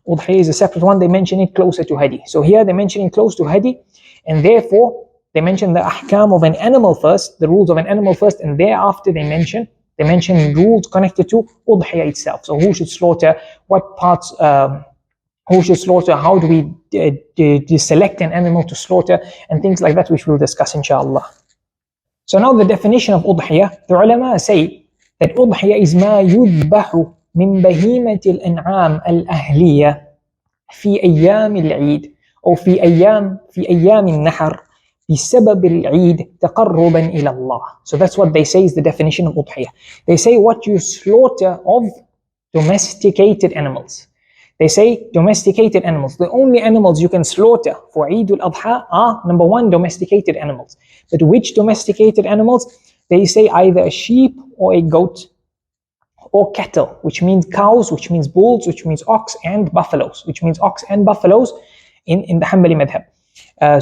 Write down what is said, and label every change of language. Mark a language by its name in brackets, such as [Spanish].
[English] Udhiyah is a separate one. They mention it closer to hadi. So here they mention it close to hadi, and therefore they mention the ahkam of an animal first, the rules of an animal first, and thereafter they mention rules connected to udhiyah itself. So who should slaughter, what parts, who should slaughter, how do we select an animal to slaughter, and things like that, which we'll discuss inshallah. So now the definition of udhiyah, the ulama say that udhiyah is [Arabic] ما يذبح من بهيمة الأنعام الأهلية في أيام العيد أو في أيام النحر بسبب العيد تقربا إلى الله. [English] So that's what they say is the definition of udhiyah. They say what you slaughter of domesticated animals. They say domesticated animals. The only animals you can slaughter for Eid al-Adha are, number one, domesticated animals. But which domesticated animals? They say either a sheep or a goat or cattle, which means cows, which means bulls, which means ox and buffaloes, which means ox and buffaloes in the Hanbali madhab.